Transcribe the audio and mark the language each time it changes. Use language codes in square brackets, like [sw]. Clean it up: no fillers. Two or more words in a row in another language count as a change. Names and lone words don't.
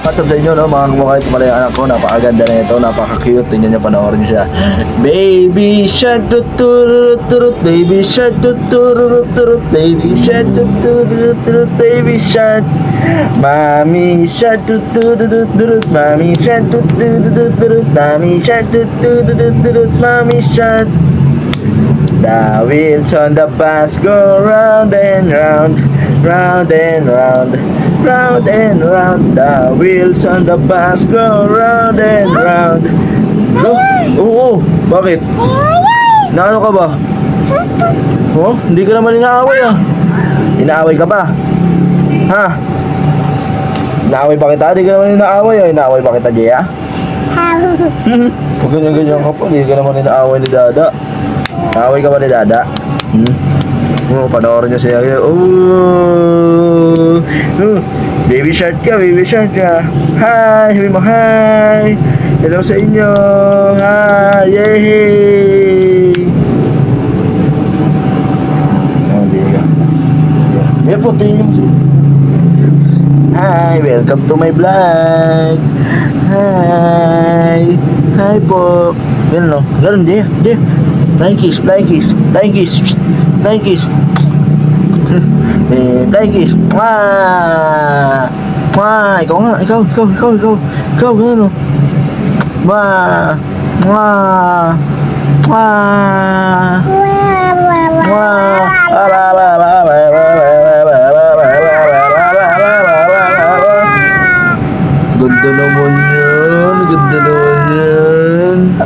[en] What's up [tl] sa inyo, no? Mga kumakain pala yung anak ko. Napakaganda na ito, napaka-cute. Tingnan nyo, panoorin siya. [en] Baby shark tuturut turut, baby shark tuturut turut, baby shark tuturut turut, baby shark. Mommy shark tuturut turut, mommy shark tuturut turut, mommy shark tuturut turut, mommy shark. The wheels on the bus go round and round, round and round, round and round. The wheels on the bus go round and round. [tl] Oo, bakit? Naano ka ba? Oh, hindi ka naman inaaway ah. Inaaway ka ba? Ha? Inaaway pa kita? Hindi ka naman inaaway ah. Inaaway pa kita, Jaya? Huwag ganyan-ganyan ka pa. Hindi ka naman inaaway ni Dada. Inaaway ka ba ni Dada? Oh, panoorin niya siya. Oh, [en] baby shark [tl] ka, [en] baby shark [tl] ka. Hi, sabi mo hi. Hello sa inyo. Hi, yay. Oh, di ka. Yeah, po, tingin mo siya. [en] Hi, welcome to my vlog. [tl] Hi. Hi po. Ganun no? Ganun, di. [en] Flying kiss, flying kiss, flying kiss, flying kiss. Flying kiss. Mwah! Mwah! [tl] Ikaw nga, ikaw, gano'n o. Mwah! Mwah! Mwah! Mwah! Ganda naman yan, ganda naman yan.